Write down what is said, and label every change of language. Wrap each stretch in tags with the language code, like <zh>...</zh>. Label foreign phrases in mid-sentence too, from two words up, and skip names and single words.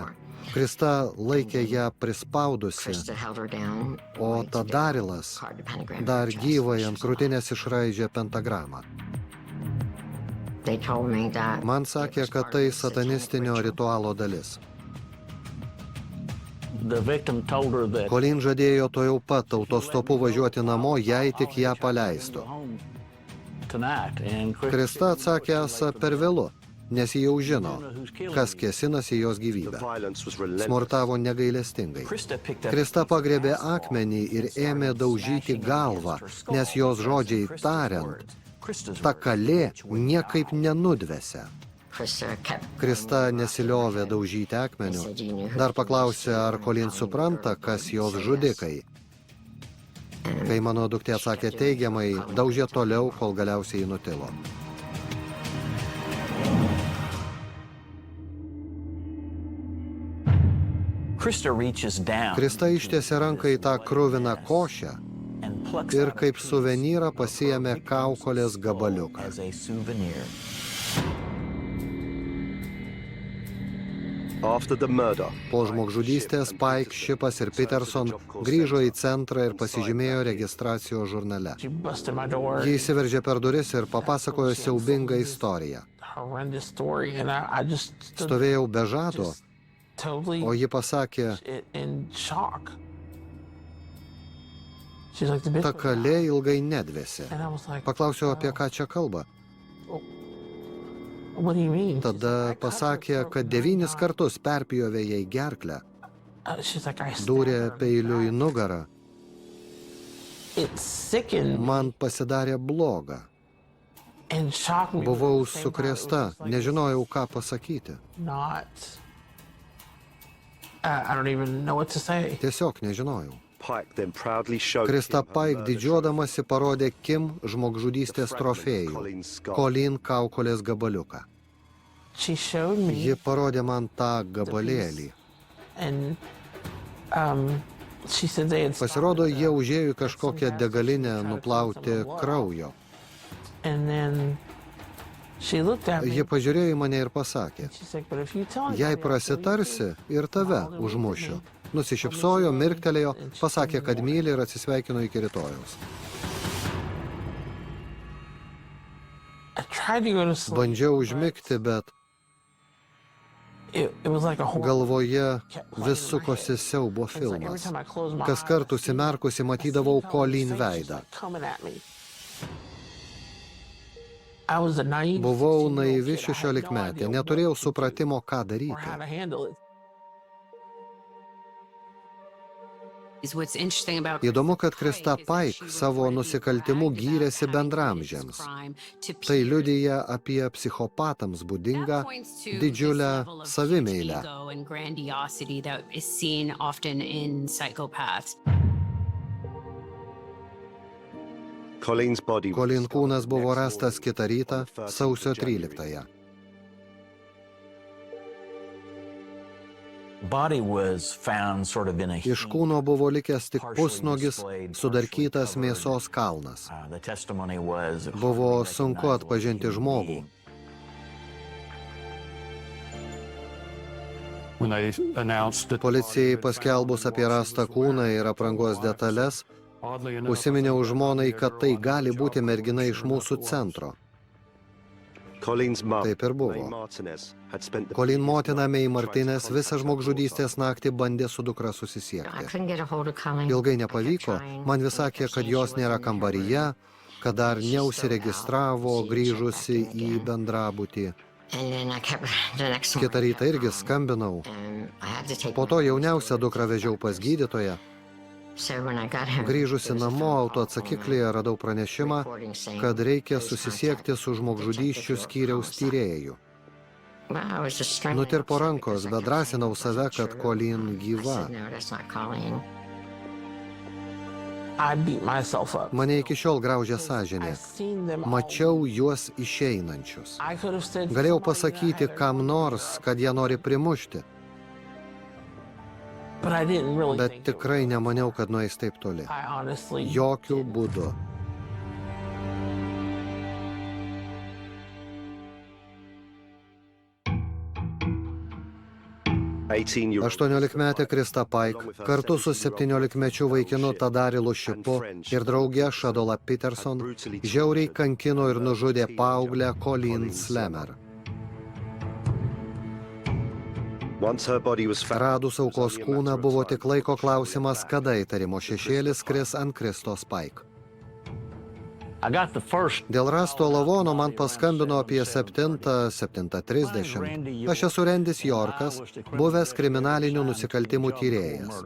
<lt>Krista laikė ją prispaudusi, o Tadarilas dar gyvai ant krūtinės išraižė pentagramą. Man sakė, kad tai satanistinio ritualo dalis.</lt> <en>The victim told her that</en> <lt>Colleen žadėjo tuojau pat autostopu važiuoti namo, jei tik ją paleistų.</lt> <en>tonight, and</en> <lt>Krista atsakė esą per vėlu, nes ji jau žino, kas kėsinasi jos</lt> <en>The</en> <lt>gyvybę.</lt> <en>violence was relentless.</en> <lt>Smurtavo negailestingai.</lt> <en>Krista picked up</en> <lt>Krista pagriebė akmenį ir ėmė daužyti galvą, nes jos žodžiai tariant,</lt> <en>Krista's</en> <lt>ta kalė niekaip nenudvesia.</lt> <en>Krista kept</en> <lt>Krista nesiliovė daužyti akmenių. Dar paklausė, ar Colleen supranta, kas jos žudikai. Kai mano duktė atsakė teigiamai, daužė toliau, kol galiausiai nutilo.</lt> <en>Krista reaches down</en> <lt>Krista ištiesė ranką į tą kruviną košę</lt> <en>and plucks</en> <lt>ir</lt> <en>out a</en> <lt>kaip</lt> <en>piece</en> <lt>suvenyrą pasiėmė kaukolės gabaliuką.</lt> <en>as a souvenir. After the murder,</en> <lt>Po žmogžudystės Pike, Shipas ir Peterson grįžo į centrą ir pasižymėjo registracijos žurnale.</lt> <en>She busted my door.</en> <lt>Ji įsiveržė per duris ir papasakojo siaubingą istoriją.</lt> <en>Horrendous story, and I just stood</en> <lt>Stovėjau be žado,</lt> <en>totally</en> <lt>o ji pasakė,</lt> <en>in shock. She's like, the bitch</en> <lt>ta</lt> <en>was</en> <lt>kalė ilgai nedvėsė.</lt> <en>out. And I was like,</en> <lt>Paklausiau, apie ką čia kalba.</lt> <en>what do you mean?</en> <lt>Tada pasakė, kad 9 kartus perpjovė jai gerklę,</lt> <en>She's like, I</en> <lt>dūrė</lt> <en>stabbed her.</en> <lt>peiliu į nugarą.</lt> <en>It sickened me</en> <lt>Man pasidarė bloga.</lt> <en>and shocked me.</en> <lt>Buvau</lt> <en>But at the same time, it was</en> <lt>sukrėsta,</lt> <en>just like,</en> <lt>nežinojau, ką pasakyti.</lt> <en>not. I don't even know what to say.</en> <lt>Tiesiog nežinojau.</lt> <en>Pike then proudly showed Krista him a Pike murder</en> <lt>didžiuodamasi parodė Kim žmogžudystės</lt> <en>fragment of</en> <lt>trofėjų</lt> <en>Colleen's skull.</en> <lt>– Colleen kaukolės gabaliuką.</lt> <en>She showed me,</en> <lt>Ji parodė man tą gabalėlį.</lt> <en>and she said they had stopped</en> <lt>Pasirodo,</lt> <en>at the-</en> <lt>jie užėjo į kažkokią degalinę nuplauti kraujo.</lt> <en>And then she looked at me.</en> <lt>Ji pažiūrėjo į mane ir pasakė,</lt> <en>She's like, but if you tell</en> <lt>jei</lt> <en>anybody, I'll kill you</en> <lt>prasitarsi,</lt> <en>too."</en> <lt>ir tave užmušiu. Nusišypsojo, mirktelėjo, pasakė, kad myli ir atsisveikino iki rytojaus.</lt> <en>I tried to go to sleep.</en> <lt>Bandžiau</lt> <en>but</en> <lt>užmigti, bet</lt> <en>It was like a horror.</en> <lt>galvoje vis sukosi siaubo</lt> <en>It's like every</en> <lt>filmas.</lt> <en>time I closed my</en> <lt>Kas</lt> <en>eyes,</en> <lt>kart</lt> <en>I</en> <lt>užsimerkusi</lt> <en>see</en> <lt>matydavau</lt> <en>Colleen's Colleen face just,</en> <lt>veidą.</lt> <en>like, coming at me. I was a naive</en> <lt>Buvau</lt> <en>16-year-old</en> <lt>naivi</lt> <en>kid. I had no</en> <lt>16-metė,</lt> <en>idea</en> <lt>neturėjau</lt> <en>what to do</en> <lt>supratimo, ką</lt> <en>or how</en> <lt>daryti.</lt> <en>to handle it. Is what's interesting about</en> <lt>Įdomu, kad Krista Krista Pike savo nusikaltimu gyrėsi bendramžiams. Tai liudija apie psichopatams būdingą didžiulę savimeilę.</lt> <en>and grandiosity that is seen often in psychopaths. Colleen's body was Colleen discovered</en> <lt>kūnas buvo</lt> <en>next</en> <lt>rastas</lt> <en>morning</en> <lt>kitą rytą,</lt> <en>on the 13th</en> <lt>sausio</lt> <en>of January.</en> <lt>13-ąją.</lt> <en>Body was found sort of in a</en> <lt>Iš</lt> <en>heap.</en> <lt>kūno buvo likęs tik pusnogis, sudarkytas mėsos kalnas.</lt> <en>The testimony was</en> <lt>Buvo</lt> <en>hardly</en> <lt>sunku</lt> <en>recognizable</en> <lt>atpažinti</lt> <en>human</en> <lt>žmogų.</lt> <en>being. When they announced that</en> <lt>Policijai paskelbus apie rastą kūną ir aprangos detalės,</lt> <en>oddly enough,</en> <lt>užsiminiau žmonai, kad tai gali būti mergina iš mūsų centro.</lt> <en>Colleen's mum,</en> <lt>Taip ir buvo.</lt> <en>May Martinez, had spent the</en> <lt>Colleen motina May</lt> <en>trying to</en> <lt>Martinez visą</lt> <en>contact</en> <lt>žmogžudystės</lt> <en>her</en> <lt>naktį bandė su dukra</lt> <en>I</en> <lt>susisiekti.</lt> <en>couldn't get a hold of Colleen.</en> <lt>Ilgai</lt> <en>I kept</en> <lt>nepavyko,</lt> <en>trying.</en> <lt>man vis sakė, kad jos nėra kambaryje, kad dar neusiregistravo grįžusi į bendrabutį.</lt> <en>And then I kept the next</en> <lt>Kitą</lt> <en>morning,</en> <lt>rytą irgi skambinau.</lt> <en>I had to take</en> <lt>Po to jauniausią dukrą vežiau pas gydytoją.</lt> <en>So when I got home,</en> <lt>Grįžusi</lt> <en>there was a</en> <lt>namo</lt> <en>phone call</en> <lt>autoatsakiklyje radau pranešimą,</lt> <en>reporting saying</en> <lt>kad reikia</lt> <en>police</en> <lt>susisiekti su žmogžudysčių skyriaus tyrėju.</lt> <en>Well, I was just screaming</en> <lt>Nutirpo</lt> <en>outside</en> <lt>rankos,</lt> <en>because I</en> <lt>bet</lt> <en>kept</en> <lt>drąsinau</lt> <en>saying,</en> <lt>save,</lt> <en>"That's</en> <lt>kad</lt> <en>true." Colleen I</en> <lt>gyva.</lt> <en>said, no, that's not Colleen. I beat myself up.</en> <lt>Mane iki šiol graužia sąžinė.</lt> <en>I've seen them all.</en> <lt>Mačiau juos išeinančius.</lt> <en>I could have said</en> <lt>Galėjau</lt> <en>somebody that</en> <lt>pasakyti</lt> <en>had a-</en> <lt>kam nors, kad jie nori primušti,</lt> <en>But I didn't really</en> <lt>bet</lt> <en>think it</en> <lt>tikrai nemaniau, kad nueis taip toli.</lt> <en>I honestly</en> <lt>Jokių</lt> <en>didn't.</en> <lt>būdų. $18 18-metė Krista Pike kartu su 17-mečiu vaikinu Tadarilu Šipu ir drauge Shadola Peterson žiauriai kankino ir nužudė paauglę Colleen Slammer.</lt> <en>Once her body was found,</en> <lt>Radus aukos kūną buvo tik laiko klausimas, kada įtarimo šešėlis kris ant Kristos Pike.</lt> <en>I got the first</en> <lt>Dėl rasto lavono man paskambino apie 7:30. Aš esu Rendis Yorkas, buvęs kriminalinių nusikaltimų tyrėjas.</lt>